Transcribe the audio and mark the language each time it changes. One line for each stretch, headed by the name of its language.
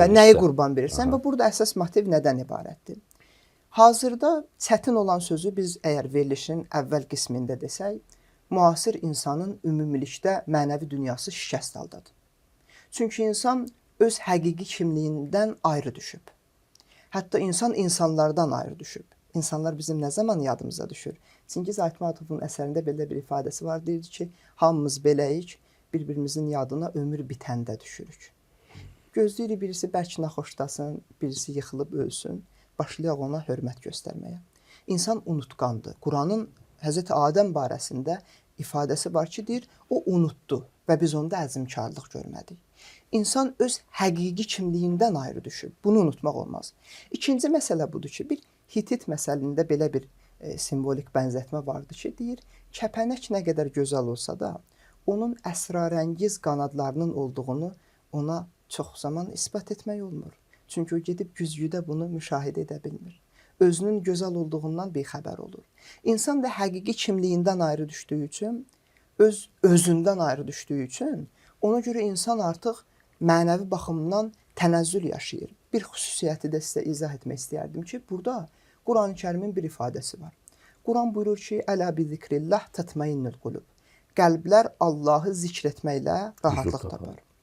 Azerbaijani: Bəli, nəyi qurban verirsən və burada əsas motiv nədən ibarətdir? Hazırda çətin olan sözü biz əgər verilişin əvvəl qismində desək, müasir insanın ümumilikdə mənəvi dünyası şikəst haldadır. Çünki insan öz həqiqi kimliyindən ayrı düşüb. Hətta insan insanlardan ayrı düşüb. İnsanlar bizim nə zaman yadımıza düşür? Çingiz Aytmatovun əsərində belə bir ifadəsi var. Deyir ki, hamımız beləyik, bir-birimizin yadına ömür bitəndə düşürük. Gözləyirik birisi bərk naxoşlasın, birisi yıxılıb ölsün, başlayaq ona hörmət göstərməyə. İnsan unutqandır. Quranın Həzrəti Adəm barəsində ifadəsi var ki, deyir, o unutdu və biz onda əzmkarlıq görmədik. İnsan öz həqiqi kimliyindən ayrı düşüb. Bunu unutmaq olmaz. İkinci məsələ budur ki, bir Hitit məsəlində belə bir simvolik bənzətmə vardı ki, deyir, kəpənək nə qədər gözəl olsa da, onun əsrarəngiz qanadlarının olduğunu ona çox zaman isbat etmək olmur. Çünki o gedib güzgüdə bunu müşahidə edə bilmir. Özünün gözəl olduğundan bixəbər olur. İnsan da həqiqi kimliyindən ayrı düşdüyü üçün, özündən ayrı düşdüyü üçün, ona görə insan artıq mənəvi baxımdan tənəzzül yaşayır. Bir xüsusiyyəti də sizə izah etmək istəyərdim ki, burada Quran-Kərimin bir ifadəsi var. Quran buyurur ki,
Arabic: Ələ bi zikrillah tatmainnul qulub.
Azerbaijani: Qəlblər Allahı zikr etməklə rahatlıq tapar.